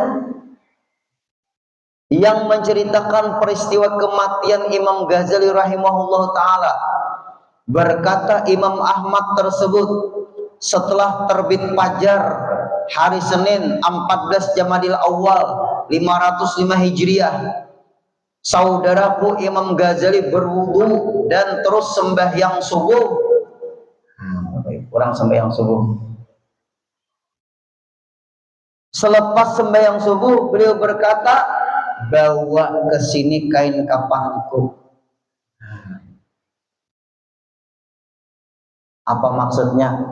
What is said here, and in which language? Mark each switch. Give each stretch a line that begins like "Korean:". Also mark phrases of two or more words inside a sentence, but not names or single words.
Indonesian: Yang menceritakan peristiwa kematian Imam Ghazali
Arabic: رحمه الله تعالى.
Indonesian: Berkata Imam Ahmad tersebut, setelah terbit fajar hari Senin 14 Jamadil Awal 505 Hijriah, saudaraku Imam Ghazali berwudu dan terus sembahyang subuh. Kurang sembahyang subuh. Selepas sembahyang subuh, beliau berkata, bawa ke sini kain kafanku. Apa maksudnya?